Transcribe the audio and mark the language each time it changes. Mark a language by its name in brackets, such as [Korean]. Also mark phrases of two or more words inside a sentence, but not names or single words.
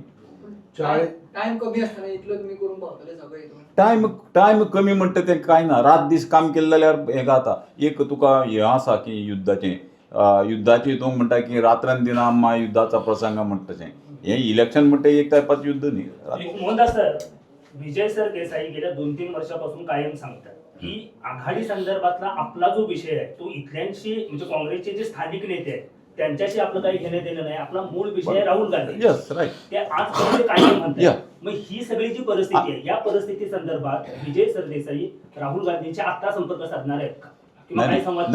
[Konkani] टाइम कमी आसतना इतलो तुमी करून पावतले सगळे टायम कमी म्हणटा तें कांय ना. रात दीस काम केलें जाल्यार हें जाता. एक तुका हें आसा की युद्धाचें हितून म्हणटा की रात्रन दिना आम्मा युद्धाचा प्रसंग म्हणटा तशें. हें इलेक्शन म्हणटा एक टायपाचें युद्ध न्ही. [Marathi] मोहनदास सर, विजय सर देसाई गेल्या 2-3 वर्षापासून कायम सांगतात की आघाडी संदर्भातला आपला जो विषय आहे तो इथल्यांशी म्हणजे काँग्रेसचे जे स्थानिक नेते आहेत त्यांच्याशी आपलं काही घेणं देणं नाही. आपला मूळ विषय आहे राहुल गांधी. [English] yes right. [Marathi] ते आजपर्यंत कायम म्हणतात. मग ही सगळी जी परिस्थिती आहे या परिस्थिती संदर्भात विजय सरदेसाई राहुल गांधींच्या आता संपर्क साधणार आहेत का किंवा काही संवाद